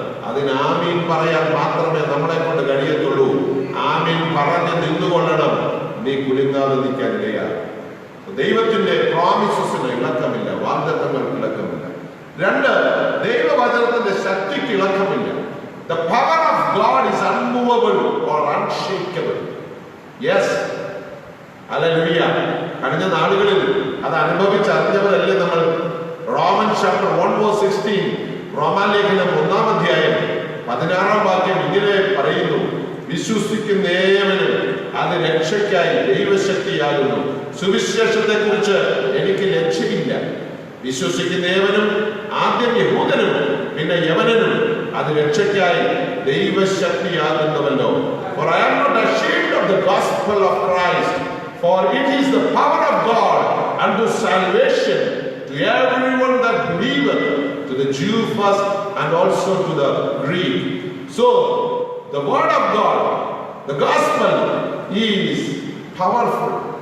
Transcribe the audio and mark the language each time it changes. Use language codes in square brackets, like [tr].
[ml] അതിന് ആമീൻ പറയാൻ മാത്രമേ നമ്മളെ കൊണ്ട് കഴിയത്തുള്ളൂ. ആമീൻ പറഞ്ഞ് നിന്നുകൊള്ളണം, നീ കുലുങ്ങാതെ നിൽക്കാൻ ഇടയാണ്. ദൈവത്തിന്റെ പ്രോമിസസിന് ഇളക്കമില്ല, വാഗ്ദത്തങ്ങൾക്ക് ഇളക്കമില്ല. രണ്ട്, ദൈവവചനത്തിന്റെ ശക്തിക്ക് ഇളക്കമില്ല. [en] The power of God is unmovable or unshakable. Yes, hallelujah. [ml] കഴിഞ്ഞ നാളുകളിൽ അത് അനുഭവിച്ചറിഞ്ഞവരല്ലേ നമ്മൾ. റോമൻ ചാപ്റ്റർ 1:16, റോമാലേഖനം 1-ാം അധ്യായം 16-ാം വാക്യം ഇങ്ങനെ പറയുന്നു: വിശ്വസിക്കുന്ന ഏവനും അത് രക്ഷയ്ക്കായി ദൈവശക്തിയാകുന്നു. സുവിശേഷത്തെ കുറിച്ച് എനിക്ക് ലക്ഷ്യമില്ല. വിശ്വസിക്കുന്ന ഏവനും, ആദ്യം യഹൂദനും പിന്നെ യവനനും, അത് രക്ഷയ്ക്കായി ദൈവശക്തിയാകുന്നുവല്ലോ. [en] For I am not ashamed of the gospel of Christ, for it is the power of God unto salvation to everyone that believeth, to the Jew first and also to the Greek. So the word of God, the gospel is powerful.